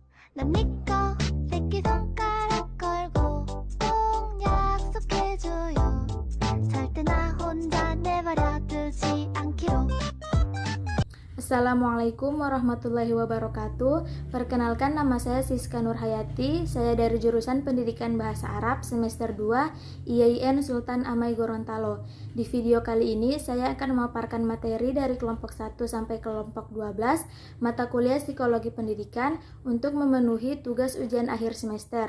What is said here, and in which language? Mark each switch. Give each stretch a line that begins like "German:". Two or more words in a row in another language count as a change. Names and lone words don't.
Korean: 난 니꺼 새끼손가락 걸고 꼭 약속해줘요. 절대 나 혼자 내버려 두지 않기로.
Arabic: السلام عليكم ورحمة الله وبركاته.
Indonesian: Perkenalkan, nama saya Siska Nurhayati. Saya dari jurusan Pendidikan Bahasa Arab semester 2 IAIN Sultan Amai Gorontalo. Di video kali ini saya akan memaparkan materi dari kelompok 1 sampai kelompok 12 mata kuliah Psikologi Pendidikan untuk memenuhi tugas ujian akhir semester.